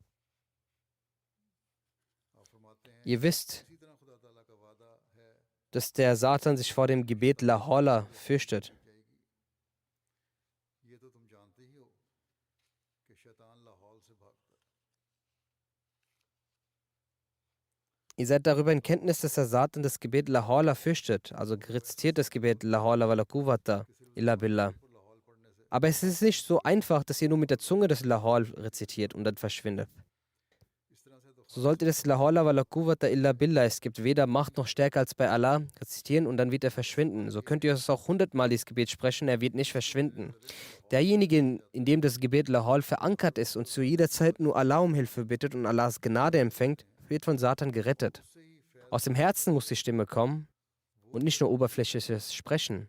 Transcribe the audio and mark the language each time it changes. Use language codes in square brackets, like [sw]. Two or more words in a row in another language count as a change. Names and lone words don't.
[de] Ihr wisst, dass der Satan sich vor dem Gebet [ar] لا حول [de] fürchtet. Ihr seid darüber in Kenntnis, dass der Satan das Gebet [ar] لا حول [de] fürchtet, also rezitiert das Gebet [ar] لا حول ولا قوة إلا بالله. [de] Aber es ist nicht so einfach, dass ihr nur mit der Zunge das [ar] لا حول [de] rezitiert und dann verschwindet. So sollt ihr das [ar] لا حول ولا قوة إلا بالله, [de] es gibt weder Macht noch Stärke als bei Allah, rezitieren und dann wird er verschwinden. So könnt ihr es auch 100-mal dieses Gebet sprechen, er wird nicht verschwinden. Derjenige, in dem das Gebet [ar] لا حول [de] verankert ist und zu jeder Zeit nur Allah um Hilfe bittet und Allahs Gnade empfängt, wird von Satan gerettet. Aus dem Herzen muss die Stimme kommen und nicht nur oberflächliches Sprechen.